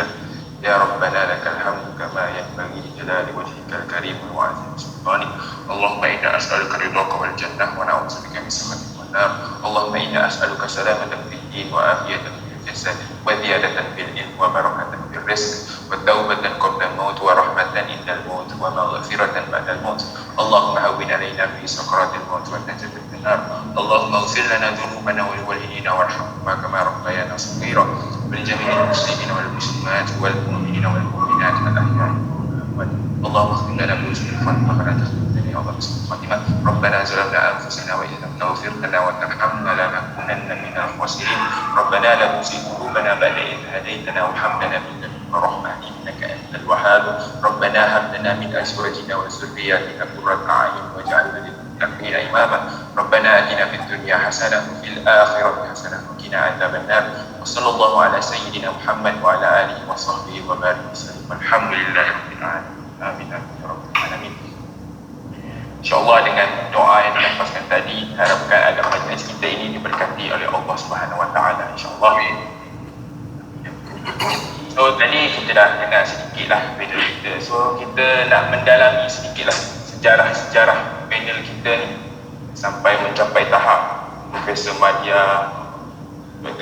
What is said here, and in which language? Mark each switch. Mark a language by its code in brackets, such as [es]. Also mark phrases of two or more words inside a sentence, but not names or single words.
[ar] يا ربنا لك الحمد كما ينبغي لجلال وجهك الكريم وعظيم سلطانك. اللهم إنا نسألك رضاك والجنة ونعوذ بك من سخطك والنار. اللهم إنا نسألك سلامة في الدين وعافية في الجسد وزيادة في العلم وبركة في الرزق وتوبة قبل الموت ورحمة عند الموت ومغفرة بعد الموت. اللهم هون علينا في سكرات الموت ونجاة من النار. اللهم اغفر لنا ذنوبنا ولوالدينا وارحمهما كما ربيانا صغيرا. ولجميع المسلمين والمسلمات والمؤمنين والمؤمنات الأحياء والأموات. اللهم اغفر لنا بوجود الفضل ولا تخذلنا يا الله الخاتمة. ربنا ظلمنا أنفسنا وإن لم تغفر لنا وترحمنا لنكونن من الخاسرين. ربنا لا تزغ قلوبنا بعد إذ هديتنا وهب لنا من لدنك رحمة إنك أنت الوهاب. ربنا هب لنا من أزواجنا وذرياتنا قرة أعين واجعلنا للمتقين إماما. ربنا آتنا في الدنيا حسنة وفي الآخرة حسنة وقنا عذاب النار. وصلى الله على سيدنا محمد وعلى آله وصحبه وبارك وسلم. والحمدلله رب العالمين. آمين يا رب العالمين. [ms] InsyaAllah dengan doa yang dilafazkan tadi, harapkan agar majlis kita ini diberkati oleh Allah [ar] سبحانه وتعالى [ms] insyaAllah. So tadi kita dah dengar sedikit lah panel kita. So kita nak mendalami sedikit lah sejarah panel kita ni sampai mencapai tahap Profesor Madia Dr.